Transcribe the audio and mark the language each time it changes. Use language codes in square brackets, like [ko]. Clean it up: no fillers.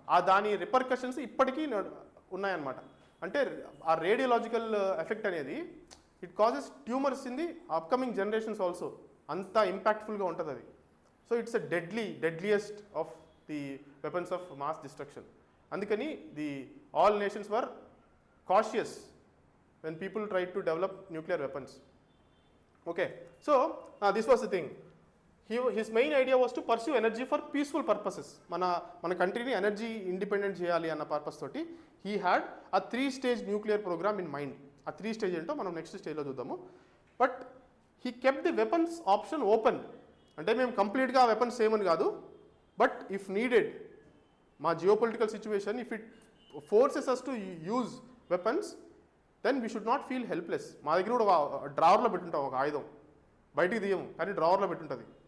[te] దాని రిపర్కషన్స్ ఇప్పటికీ ఉన్నాయన్నమాట. [en] అంటే ఆ radiological effect అనేది it causes tumours in the upcoming generations also. [te] అంత ఇంపాక్ట్ఫుల్గా ఉంటుంది అది. [en] So it's a deadliest of the weapons of mass destruction. [te] అందుకని [en] All nations were cautious when people tried to develop nuclear weapons. Okay, so this was the thing. His main idea was to pursue energy for peaceful purposes. [te] మన కంట్రీని energy independent చేయాలి అన్న purpose తోటి [en] he had a 3-stage nuclear program in mind. [te] ఆ 3 stage ఏంటో మనం next స్టేజ్లో చూద్దాము. [en] But he kept the weapons option open. [te] అంటే మేము కంప్లీట్గా వెపన్స్ చేయమని కాదు, [en] But if needed మా geopolitical situation if it forces us to use weapons then we should not feel helpless. [te] మా దగ్గర కూడా డ్రావర్లో పెట్టుంటాం ఒక ఆయుధం, బయటికి తీయము కానీ డ్రావర్లో పెట్టుంటుంది.